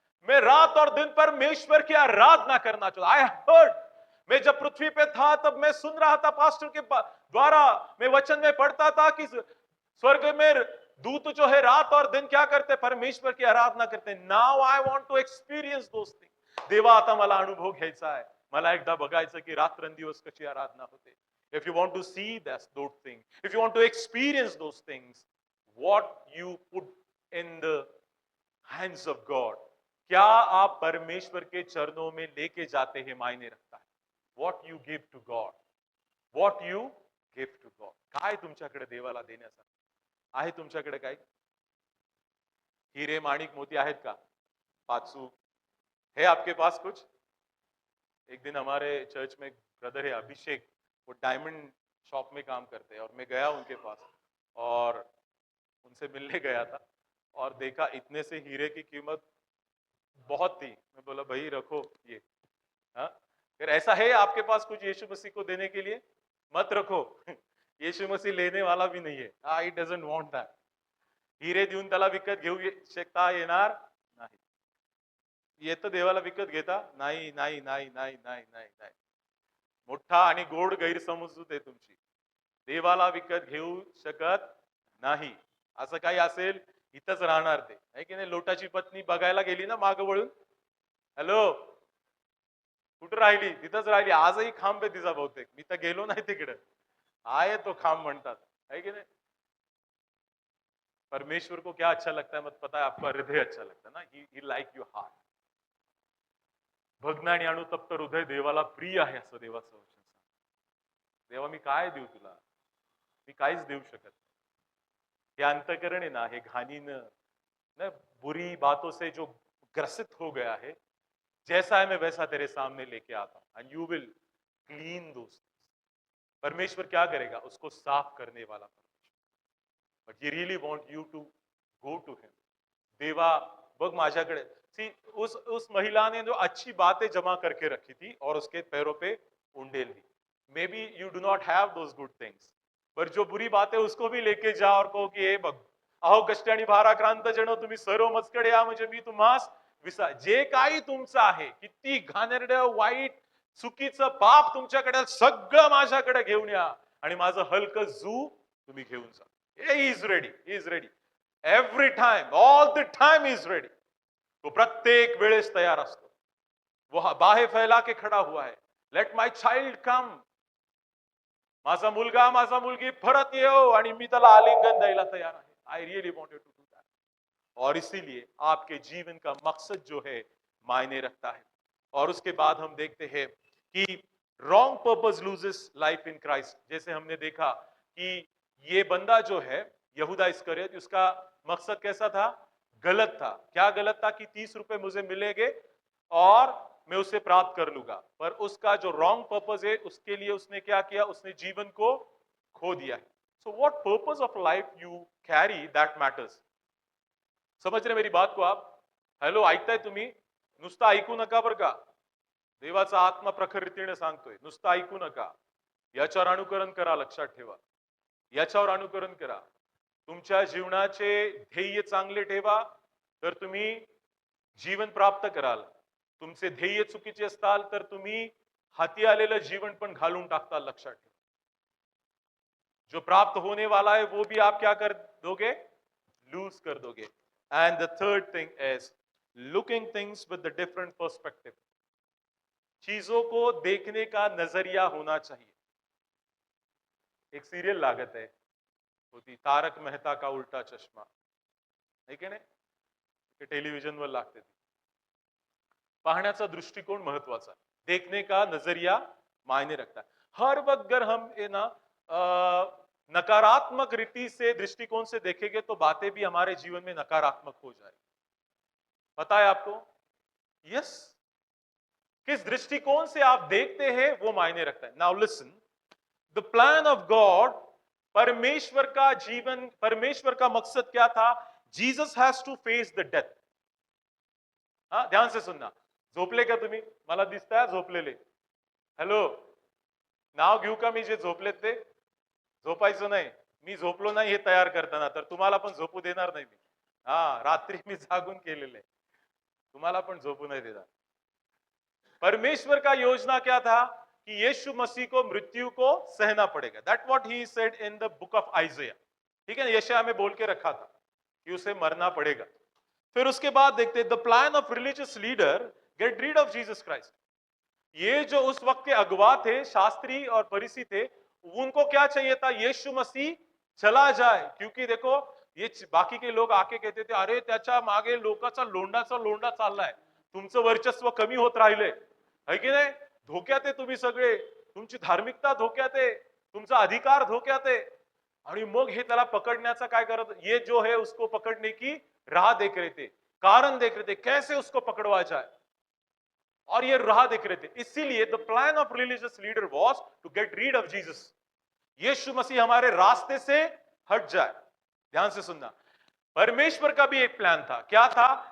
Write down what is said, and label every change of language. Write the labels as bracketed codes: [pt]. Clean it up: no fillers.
[hi] मैं रात और दिन परमेश्वर की आराधना करना चाहता. [en] I heard, [hi] मैं जब पृथ्वी पे था तब मैं सुन रहा था पास्टर के द्वारा, मैं वचन में पढ़ता था कि स्वर्ग में दूत जो है रात और दिन क्या करते? परमेश्वर की आराधना करते. [en] Now I want to experience those things. [mr] देवा, आता मला अनुभव घ्यायचा आहे. मला एकदा बघायचं की रात्रंदिवस कशी आराधना होते. [en] If you want to see those things, if you want to experience those things, what you put in the hands of God, [hi] क्या आप परमेश्वर के चरणों में लेके जाते हैं मायने रखता है. [en] What you give to God, what you give to God. [mr] काय तुमच्याकडे देवाला देण्यासाठी आहे? तुमच्याकडे काय हिरे माणिक मोती आहेत का? [hi] पाचू है आपके पास कुछ? एक दिन हमारे चर्च में ब्रदर है अभिषेक, वो डायमंड शॉप में काम करते हैं और मैं गया उनके पास और उनसे मिलने गया था और देखा इतने से हीरे की कीमत बहुत थी. मैं बोला भाई रखो ये. हाँ, फिर ऐसा है आपके पास कुछ यीशु मसीह को देने के लिए? मत रखो. यीशु मसीह लेने वाला भी नहीं है. [en] He doesn't want that. [mr] हिरे देऊन त्याला विकत घेऊ शकता येणार नाही. येतं देवाला विकत घेता? नाही नाही नाही नाही नाही नाही नाही. मोठा आणि गोड गैरसमजूत आहे तुमची. देवाला विकत घेऊ शकत नाही. असं काही असेल इथंच राहणार ते, आहे की नाही. लोटाची पत्नी बघायला गेली ना मागं वळून, हॅलो कुठं राहिली? तिथंच राहिली. आजही खांब आहे तिचा बहुतेक. मी तर गेलो नाही तिकडे. आहे तो खांब म्हणतात, [hi] है कि नहीं. परमेश्वर को क्या अच्छा लगता है मत पता है? आपका हृदय अच्छा लगता है ना. [en] He like your heart. [mr] भग्न आणि अनुतप्त हृदय देवाला प्रिय आहे असं देवाचं वचन सांगतं. देवा मी काय देऊ तुला? मी काहीच देऊ शकत. हे अंतःकरण आहे ना, हे घाणीनं ना, [hi] बुरी बातों से जो ग्रसित हो गया है, जैसा है मैं वैसा तेरे सामने लेके आता हूं [en] And you will clean दोस्त. [hi] परमेश्वर क्या करेगा? उसको साफ करने वाला परमेश्वर. [en] But he really want you to go to him. [mr] देवा बघ माझ्याकडे. [hi] सी उस महिला ने जो अच्छी बातें जमा करके रखी थी और उसके पैरों पे उंडेल दी. [en] may be you do not have those good things, [hi] पर जो बुरी बातें उसको भी लेके जा और कहो की [mr] हे बघ, अहो कष्ट आणि भाराक्रांत जण तुम्ही सर्व मजकडे या म्हणजे मी तुम्हास विसा. जे काही तुमचं आहे, किती घाणेरडं वाईट चुकीचं पाप तुमच्याकडे, सगळं माझ्याकडे घेऊन या आणि माझं हलकं जू तुम्ही घेऊन जा. [en] He is ready, he is ready. Every time, all the time is ready. [mr] तो प्रत्येक वेळेस तयार असतो. [hi] वो बाहे फैला के खडा हुआ है. [en] Let my child come. [mr] माझा मुलगा, माझा मुलगी परत येऊ आणि मी त्याला आलिंगन द्यायला तयार आहे. [en] I really wanted to do that. [hi] और इसीलिए आपके जीवन का मकसद जो है मायने रखता है. और उसके बाद हम देखते हैं कि [en] Wrong purpose loses life in Christ. [hi] जैसे हमने देखा कि ये बंदा जो है यहूदा इस्करियोत, उसका मकसद कैसा था? गलत था. क्या गलत था? कि 30 रुपए मुझे मिलेंगे और मैं उसे प्राप्त कर लूंगा. पर उसका जो रॉन्ग पर्पस है उसके लिए उसने क्या किया? उसने जीवन को खो दिया है. [en] So what purpose of life you carry, that matters. [hi] समझ रहे मेरी बात को आप? [mr] हॅलो, ऐकताय तुम्ही? नुसतं ऐकू नका बरं का. देवाचा आत्मा प्रखर रीतीने सांगतोय, नुसतं ऐकू नका. याच्यावर अनुकरण करा. लक्षात ठेवा, याच्यावर अनुकरण करा. तुमच्या जीवनाचे ध्येय चांगले ठेवा, तर तुम्ही जीवन प्राप्त कराल. तुमचे ध्येय चुकीचे असताल तर तुम्ही हाती आलेलं जीवन पण घालून टाकताल. [hi] लक्षात ठेवा, जो प्राप्त होने वाला है वो भी आप क्या कर दोगे? लूज कर दोगे. [en] And the third thing is looking things with the different perspective. [hi] चीजों को देखने का नजरिया होना चाहिए. [mr] एक सीरियल लागत है, [hi] होती तारक मेहता का उल्टा चष्मा, है की नाही? [mr] ते टेलिव्हिजनवर लागते ती. पाहण्याचा दृष्टिकोन महत्वाचा आहे. [hi] देखने का नजरिया मायने रखता है. हर वक्त अगर हम ये ना नकारात्मक रीति से दृष्टिकोण से देखेंगे तो बातें भी हमारे जीवन में नकारात्मक हो जाए. पता है आपको? यस. किस दृष्टिकोण से आप देखते हैं वो मायने रखता है. [en] now listen, the plan of God, [hi] परमेश्वर का जीवन, परमेश्वर का मकसद क्या था? [en] Jesus has to face the death. [hi] हा, ध्यान से सुनना. [mr] झोपले का तुम्ही? मला दिसताय झोपलेले. हॅलो, नाव घेऊ का मी जे झोपलेत ते? झोपायचं नाही. मी झोपलो नाही हे तयार करताना, तर तुम्हाला पण झोपू देणार नाही मी. हा, रात्री मी जागून केलेले, तुम्हाला पण झोपू नाही देणार. [hi] परमेश्वर का योजना क्या था? कि यीशु मसीह को मृत्यु को सहना पड़ेगा. [en] That what he said in the book of Isaiah. [hi] ठीक है, यशायाह में बोल के रखा था कि उसे मरना पड़ेगा. फिर उसके बाद देखते [en] The plan of religious leader get rid of Jesus Christ. [hi] ये जो उस वक्त के अगुवा थे, शास्त्री और फरीसी थे, उनको क्या चाहिए था? यीशु मसीह चला जाए. क्योंकि देखो, ये बाकी के लोग आके कहते थे, [mr] अरे त्याच्या मागे लोकांचा लोंढा चाललाय, तुमचं वर्चस्व कमी होत राहिले, [hi] है की नाही? [mr] धोक्यात आहे तुम्ही सगळे, तुमची धार्मिकता धोक्यात आहे, तुमचा अधिकार धोक्यात आहे. आणि मग हे त्याला पकडण्याचा काय करत? [hi] ये जो है उसको पकड़ने की राह देख रहे थे, कारण देख रहे थे, कैसे उसको पकड़वा जाए, और ये राह देख रहे थे. [en] इसीलिए the plan of religious leader was to get rid of Jesus. [hi] यीशु मसीह हमारे रास्ते से हट जाए. ध्यान से सुनना, परमेश्वर का भी एक प्लान था. क्या था?